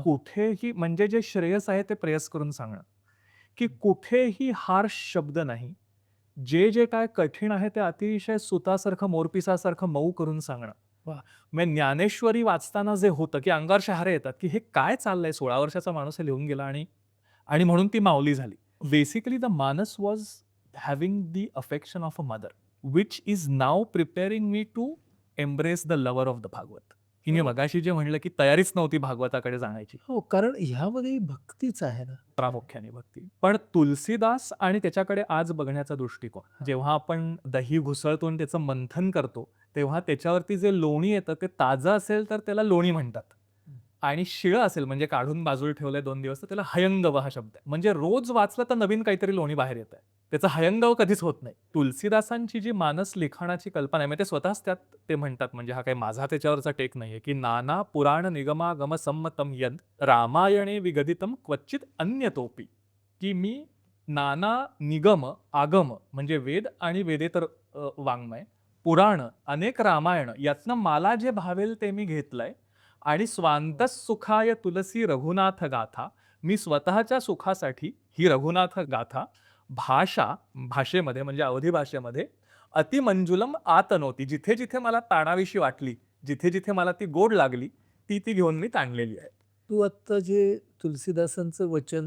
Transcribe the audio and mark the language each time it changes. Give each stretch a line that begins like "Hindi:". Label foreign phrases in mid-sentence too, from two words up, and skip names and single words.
Marathi: कुठेही म्हणजे जे श्रेयस आहे ते प्रेयस करून सांगणं, की कुठेही हार्श शब्द नाही. जे जे काय कठीण आहे ते अतिशय सुतासारखं, मोरपिसासारखं मऊ करून सांगणं. वाह! म्हणजे ज्ञानेश्वरी वाचताना जे होतं, की अंगावर शहारे येतात, की हे काय चाललंय, 16 वर्षाचा माणूस हे लिहून गेला आणि आणि म्हणून ती माऊली झाली.
English: basically the Manas was having the affection of a mother, which is now preparing me to embrace the lover of the भागवत.
Marathi: की मी मगाशी जे म्हणलं की तयारीच नव्हती भागवताकडे जाण्याची, हो, कारण ह्यामध्ये भक्तीच आहे ना. प्रामुख्याने भक्ती. पण तुलसीदास आणि त्याच्याकडे आज बघण्याचा दृष्टिकोन, जेव्हा आपण दही घुसळतो आणि त्याचं मंथन करतो, तेव्हा त्याच्यावरती जे लोणी येतं ते ताजं असेल तर त्याला लोणी म्हणतात. आणि शिळं असेल म्हणजे काढून बाजूला ठेवलंय 2 दिवस तर त्याला हयंगव हा शब्द आहे. म्हणजे रोज वाचलं तर नवीन काहीतरी लोणी बाहेर येत आहे. त्याचा हयंगव कधीच होत नाही. तुलसीदासांची जी मानस लिखाणाची कल्पना आहे, म्हणजे ते स्वतःच त्यात ते म्हणतात, म्हणजे हा काही माझा त्याच्यावरचा टेक नाहीये, की
Sanskrit: नाना पुराण निगमागम संमतम यद रामायणे विगदितम क्वचित अन्यतोपी.
Marathi: की मी नाना निगम, आगम म्हणजे वेद आणि वेदेतर वाङ्मय, पुराण, अनेक रामायण यातनं मला जे भावेल ते मी घेतलंय आणि
Sanskrit: स्वांत सुखाय तुलसी रघुनाथ गाथा,
Marathi: मी स्वतःच्या सुखासाठी ही रघुनाथ गाथा भाषेमध्ये म्हणजे अवधी भाषेमध्ये अतिमंजुलम आत नव्हती, जिथे जिथे मला ताणाविषयी वाटली, जिथे जिथे मला ती गोड लागली, ती घेऊन मी ताणलेली आहे. तू आत्ता जे तुलसीदासांचं वचन